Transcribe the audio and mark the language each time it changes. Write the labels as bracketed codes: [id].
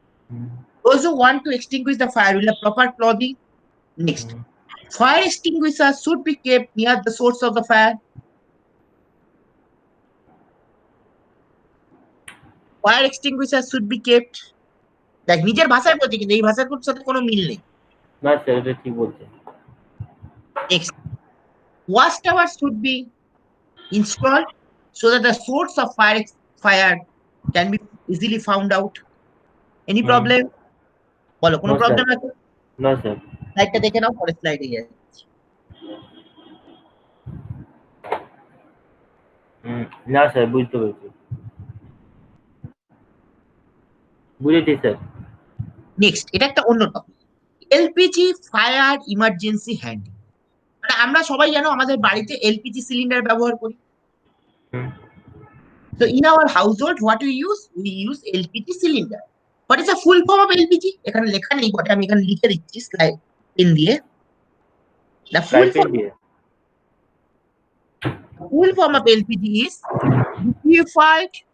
[en] Hmm Those who want to extinguish the fire will have proper clothing. Next, fire extinguishers should be kept near the source of the fire. Fire extinguishers should be kept. [bn] দেখ নিজের ভাষায় বলছি কিন্তু এই ভাষার সাথে কোনো মিল নেই। না স্যার, এটা ঠিক বলছেন। [en] Next, watchtowers should be installed so that the source of fire can be easily found out. Any hmm. [bn] problem? বলো কোনো [en] No, sir. [bn] প্রবলেম আছে? [en] No, sir. [bn] স্লাইডটা দেখে নাও, পরের স্লাইডে যাচ্ছি। না স্যার, বুঝতে পেরেছি। বুঝেছি স্যার। নেক্সট, এটা একটা অন্য topic. LPG fire emergency handling. মানে আমরা সবাই জানো আমাদের বাড়িতে এলপিজি সিলিন্ডার ব্যবহার করি। হুম। [en] So in our household, what we use? We use LPG cylinder. What is the full form of LPG? [bn] এখানে লেখা নেই, বটে আমি এখানে লিখে দিচ্ছি স্লাইড পেন দিয়ে। [en] The full [bn] স্টাইপেন্ড [en] form, [bn] দিয়ে। [en] full form of LPG is liquefied,